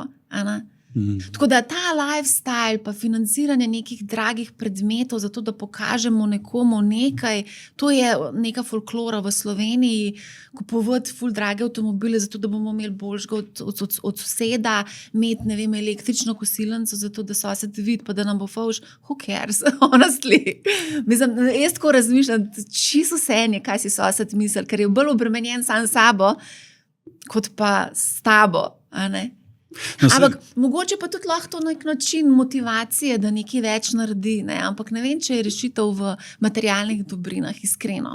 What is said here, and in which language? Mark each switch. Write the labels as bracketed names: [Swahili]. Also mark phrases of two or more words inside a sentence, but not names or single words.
[Slovenian] Tako da ta lifestyle pa financiranje nekih dragih predmetov zato, da pokažemo nekomu nekaj, to je neka folklora v Sloveniji, kupovati ful drage avtomobile zato, da bomo imeli boljšega od soseda, imeti, ne vem, električno kosilnico zato, da sosed vidi, pa da nam bo fovš, [English] who cares, honestly. [Slovenian] Jaz tako razmišljam, čisto vseeno, kaj si sosed misli, ker je bolj obremenjen sam s sabo, kot pa s tabo, a ne? No, ampak mogoče pa tudi lahko to nek način motivacije, da nekaj več naredi, ne? Ampak ne vem, če je rešitev v materialnih dobrinah, iskreno.